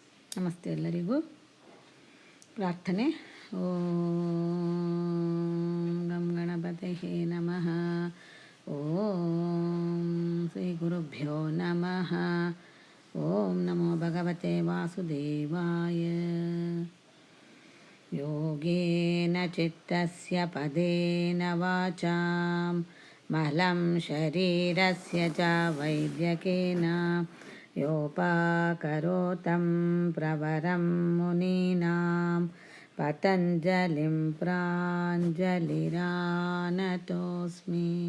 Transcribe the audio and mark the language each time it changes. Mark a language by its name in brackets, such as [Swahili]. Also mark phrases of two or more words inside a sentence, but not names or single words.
[Kannada] ನಮಸ್ತೆ ಎಲ್ಲರಿಗೂ. ಪ್ರಾರ್ಥನೆ. [Sanskrit] ಓಂ ಗಂ ಗಣಪತಯೇ ನಮಃ. ಓಂ ಶ್ರೀ ಗುರುಭ್ಯೋ ನಮಃ. ಓಂ ನಮೋ ಭಗವತೆ ವಾಸುದೇವಾಯ. ಯೋಗೇನ ಚಿತ್ತಸ್ಯ ಪದೇನ ವಾಚಾಂ ಮಹಲಂ ಶರೀರಸ್ಯ ಚ ವೈದ್ಯಕೇನ ಯೋಪಾಕರೋತಂ ಪ್ರವರಂ ಮುನೀನಾಂ ಪತಂಜಲಿಂ ಪ್ರಾಂಜಲಿರಾನತೋಸ್ಮಿ.